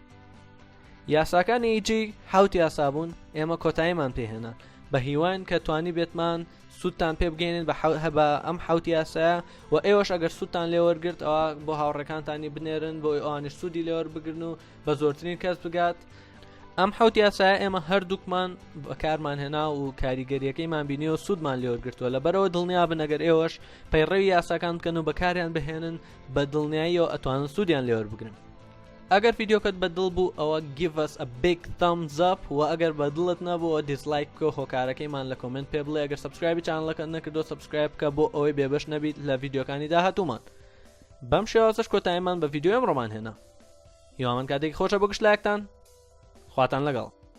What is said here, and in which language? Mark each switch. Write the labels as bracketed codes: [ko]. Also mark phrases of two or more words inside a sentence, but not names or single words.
[ckb] یاساکانی ئیجی حوت یاسا بوون ئێمە کۆتاییمان پێهێنان بە هیوان کە توانی بێتمان سوودتان پێ بگەێنین بە ئەم حوت یاسایە و ئێوەش ئەگەر سوودتان لێوەرگرت ئەوە بۆ هاوڕێکانتانی بنێرن بۆ ئەوانش سوودی لێوەر بگرن و بە زۆرترین کەس بگات. ئەم حوت یاسایە ئێمە هەردووکمان بەکارمان هێنا و کاریگەریەکەیمان بینی و سوودمان لێوەرگرتووە. لەبەرەوە دڵنیا بن ئەگەر ئێوەش پەیڕەوی یاساکان بکەن و بەکاریان بهێنن بە دڵنیاییەوە ئەتوانن سوودیان لێوەر بگرن. ئەگەر ڤیدیۆکەت بەدڵ بوو ئەوە [en] give us a big thumbs up [ckb] و ئەگەر بەدڵت نەبوو دیسلایک بکە هۆکارەکەیمان لە کۆمنت پێ بڵێ. ئەگەر سبسکرایبی چانەڵەکە نەکردو سبسکرایب بکە بۆ ئەوەی بێبەش نەبیت لە ڤیدیۆکانی داهاتوومان. بەم شێوازەش کۆتاییمان بە ڤیدیۆ ئەمڕۆمان هێنا. هیوامان کاتێکی خۆشە بۆ گشت لایەکتان خواتان لەگەڵ.